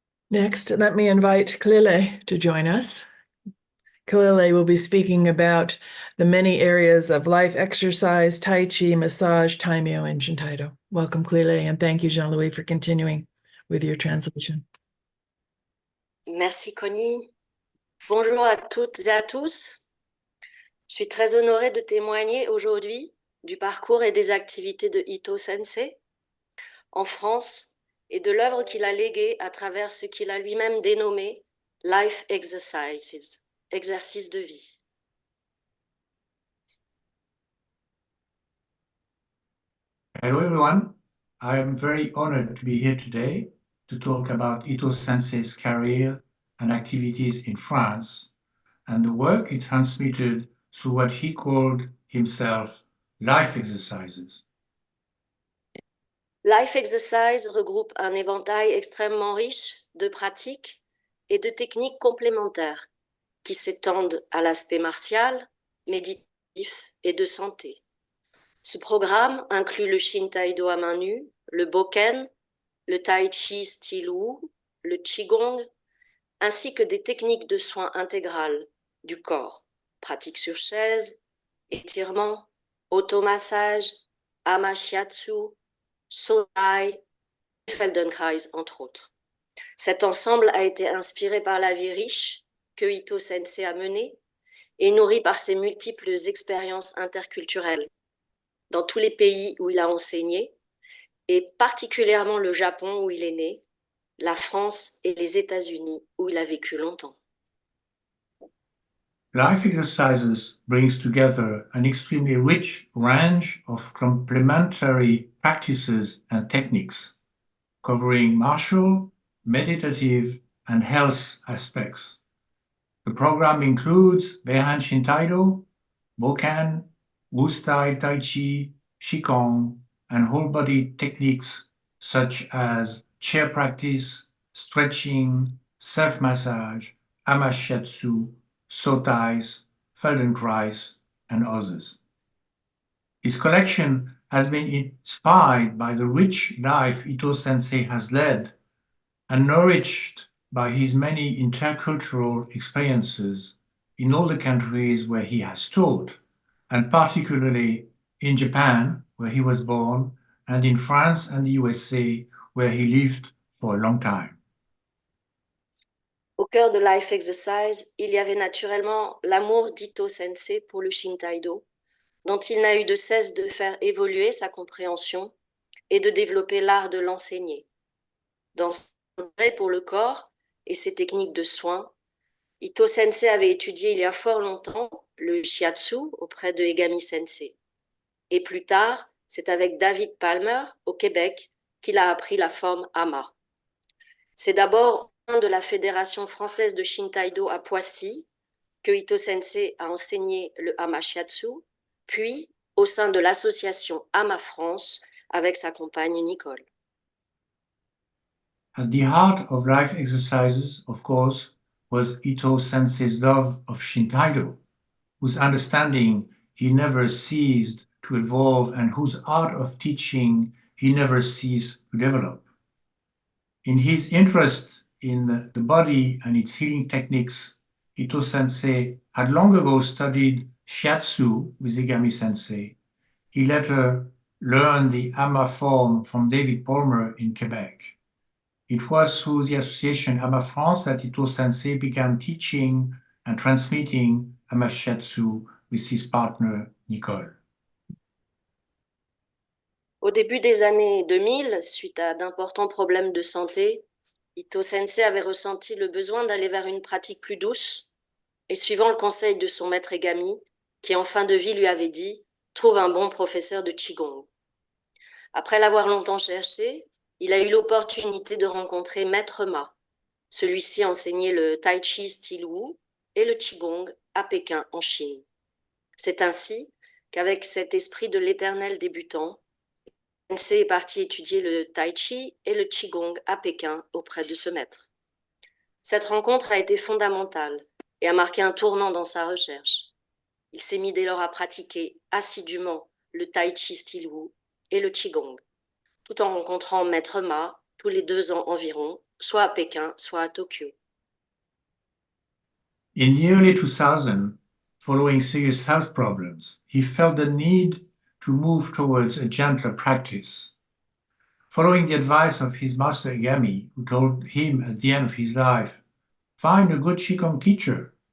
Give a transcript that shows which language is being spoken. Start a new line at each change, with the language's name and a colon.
English: Next, let me invite Kalile to join us. Kalile will be speaking about the many areas of life exercise, Tai Chi, massage, Taimyo, and Shintaido. Welcome, Kalile, and thank you, Jean-Louis, for continuing with your translation.
French: Merci, Connie. Bonjour à toutes et à tous. Je suis très honorée de témoigner aujourd'hui du parcours et des activités de Ito Sensei en France et de l'œuvre qu'il a léguée à travers ce qu'il a lui-même dénommé Life Exercises, exercices de vie.
English: Hello, everyone. I am very honored to be here today to talk about Ito Sensei's career and activities in France and the work he transmitted through what he called himself life exercises.
French: Life Exercise regroupe un éventail extrêmement riche de pratiques et de techniques complémentaires qui s'étendent à l'aspect martial, méditatif et de santé. Ce programme inclut le Shintaido à main nue, le Boken, le Tai Chi style Wu, le Qigong, ainsi que des techniques de soins intégrales du corps, pratiques sur chaise, étirement, automassage, amashiatsu, SoA et Feldenkrais, entre autres. Cet ensemble a été inspiré par la vie riche que Ito Sensei a menée et nourri par ses multiples expériences interculturelles dans tous les pays où il a enseigné, et particulièrement le Japon où il est né, la France et les États-Unis où il a vécu longtemps.
English: Life exercises brings together an extremely rich range of complementary practices and techniques, covering martial, meditative, and health aspects. The program includes Beihan Shintaido, Bokan, Wu-style Tai Chi, Qigong, and whole-body techniques such as chair practice, stretching, self-massage, amashiatsu, sotais, Feldenkrais, and others. His collection has been inspired by the rich life Ito Sensei has led and nourished by his many intercultural experiences in all the countries where he has taught, and particularly in Japan, where he was born, and in France and the USA, where he lived for a long time.
French: Au cœur de Life Exercise, il y avait naturellement l'amour d'Ito Sensei pour le Shintaido, dont il n'a eu de cesse de faire évoluer sa compréhension et de développer l'art de l'enseigner. Dans son intérêt pour le corps et ses techniques de soins, Ito Sensei avait étudié il y a fort longtemps le shiatsu auprès de Egami Sensei. Et plus tard, c'est avec David Palmer, au Québec, qu'il a appris la forme Ama. C'est d'abord au sein de la Fédération française de Shintaido à Poissy que Ito Sensei a enseigné le Amashiatsu, puis au sein de l'association Ama France avec sa compagne Nicole.
English: At the heart of life exercises, of course, was Ito Sensei's love of Shintaido, whose understanding he never ceased to evolve and whose art of teaching he never ceased to develop. In his interest in the body and its healing techniques, Ito Sensei had long ago studied shiatsu with Igami Sensei. He later learned the Ama form from David Palmer in Quebec. It was through the association Ama France that Ito Sensei began teaching and transmitting Ama shiatsu with his partner Nicole.
French: Au début des années 2000, suite à d'importants problèmes de santé, Ito Sensei avait ressenti le besoin d'aller vers une pratique plus douce et suivant le conseil de son maître Egami, qui en fin de vie lui avait dit « Trouve un bon professeur de Qigong ». Après l'avoir longtemps cherché, il a eu l'opportunité de rencontrer Maître Ma. Celui-ci enseignait le Tai Chi style Wu et le Qigong à Pékin en Chine. C'est ainsi qu'avec cet esprit de l'éternel débutant, Sensei est parti étudier le Tai Chi et le Qigong à Pékin auprès de ce maître. Cette rencontre a été fondamentale et a marqué un tournant dans sa recherche. Il s'est mis dès lors à pratiquer assidûment le Tai Chi style Wu et le Qigong, tout en rencontrant Maître Ma tous les 2 ans environ, soit à Pékin, soit à Tokyo.
English: In the early 2000s, following serious health problems, he felt the need to move towards a gentler practice. Following the advice of his master Igami, who told him at the end of his life, find a good Qigong teacher.